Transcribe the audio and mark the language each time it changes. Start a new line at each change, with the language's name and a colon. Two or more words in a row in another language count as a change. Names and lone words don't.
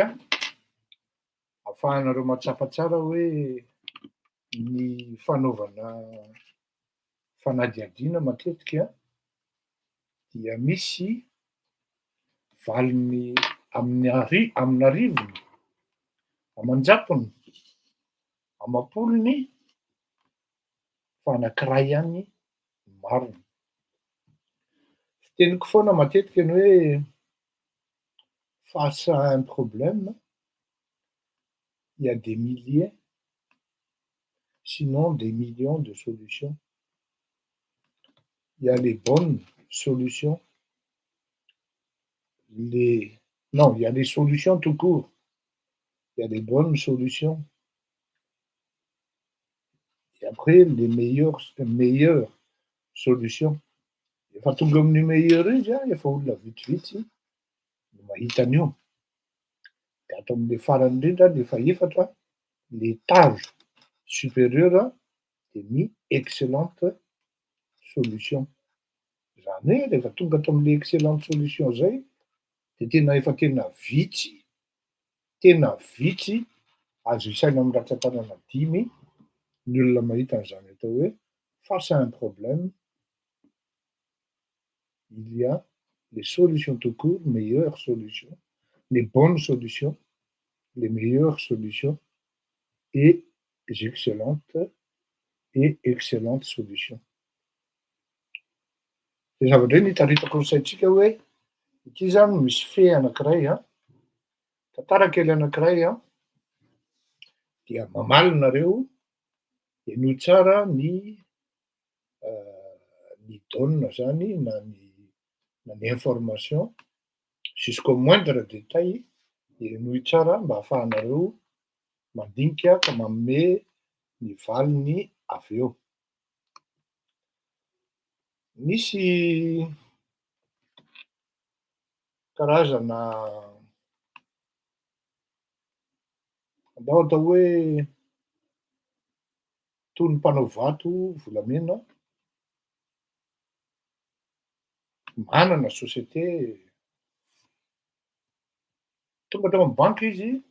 Malagasy: ahafahanareo mahatsapa tsara hoe ny fanaovana fanadihadiana matetika dia misy valiny amin'ny arivony, amanjapony, amapolony, fa anankiray ihany mariny. Teniko foana matetika ny hoe
French: face à un problème, il y a des milliers, sinon des millions de solutions. Il y a les bonnes solutions, non, il y a des solutions tout court. Il y a des bonnes solutions. Et après, les meilleures solutions.
Malagasy: Efa tonga amin'ny meilleur izy a, efa olona vitsivitsy no mahita an'io. De ato amin'le farany indrindra, le faefatra,
French: l'étage supérieur
Malagasy: de ny
French: excellente solution.
Malagasy: Zany hoe rehefa tonga ato amin'le
French: excellente solution
Malagasy: zay, de efa tena vitsy azo isaina amin'ny ratsan-tanana 5 ny olona mahita an'izany atao hoe
French: face à un problème, il y a les solutions tout court, meilleures solutions, les bonnes solutions, les meilleures solutions et les excellentes solutions.
Malagasy: De zavatra hoe nitaritako ny saintsika hoe ity zany misy fe anankiray a, tantara kely anankiray a, dia mamaly nareo eno tsara ny donne zany na ny information
French: jusqu'au moindre détail,
Malagasy: enoy tsara mba ahafahanareo mandinika ka manome ny valiny avy eo. Misy karazana andao atao hoe toy ny mpanao vato volamena, manana société, tonga tao amin'ny banky izy,